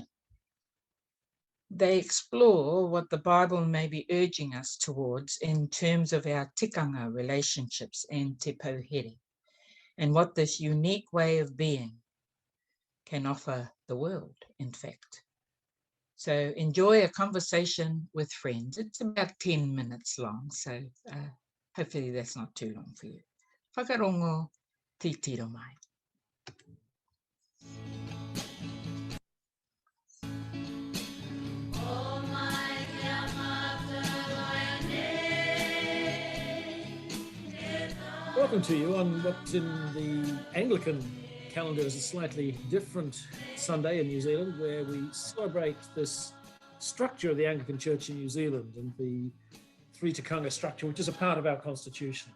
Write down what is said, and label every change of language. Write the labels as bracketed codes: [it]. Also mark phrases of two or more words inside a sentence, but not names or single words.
[en] They explore what the Bible may be urging us towards in terms of our tikanga relationships and [mi] te pauhere, [en] and what this unique way of being can offer the world, in fact. So enjoy a conversation with friends. It's about 10 minutes long, so hopefully that's not too long for you. [mi] Whakarongo te tiro mai. [en] Welcome to you on what in the Anglican calendar is a slightly different Sunday in New Zealand, where we celebrate this structure of the Anglican Church in New Zealand and the three tikanga structure, which is a part of our constitution.